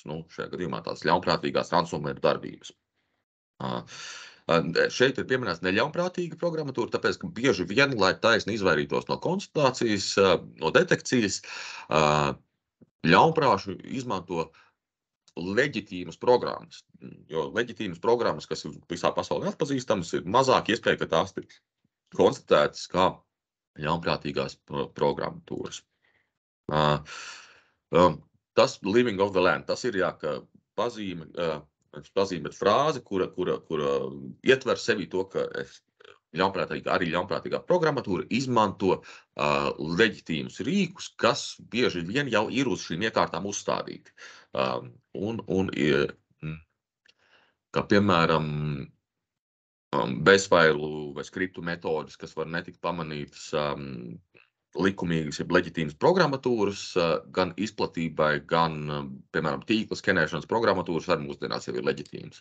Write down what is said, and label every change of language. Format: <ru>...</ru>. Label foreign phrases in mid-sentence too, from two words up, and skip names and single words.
<lv>Šajā gadījumā tās ļaunprātīgās ransomware darbības. Šeit ir pieminēts neļaunprātīga programmatūra, tāpēc, ka bieži vien, lai taisni izvairītos no konstatācijas, no detekcijas, ļaunprāšu izmanto leģitīmas programmas. Jo leģitīmas programmas, kas ir visā pasaulē atpazīstamas, ir mazāk iespēja, ka tās tiek konstatētas kā ļaunprātīgās programmatūras.</lv> <en>Tas living of the land,</en> <lv>tas ir ka pazīme, bet frāze, kura ietver sevi to, ka arī ļaunprātīgā programmatūra izmanto leģitīmus rīkus, kas bieži vien jau ir uz šīm iekārtām uzstādīti. Kā piemēram, bezfailu vai skriptu metodas, kas var netikt pamanītas likumīgas, jeb leģitīmas programmatūras, gan izplatībai, gan, piemēram, tīkla skenēšanas programmatūras arī mūsdienās jau ir leģitīmas.</lv>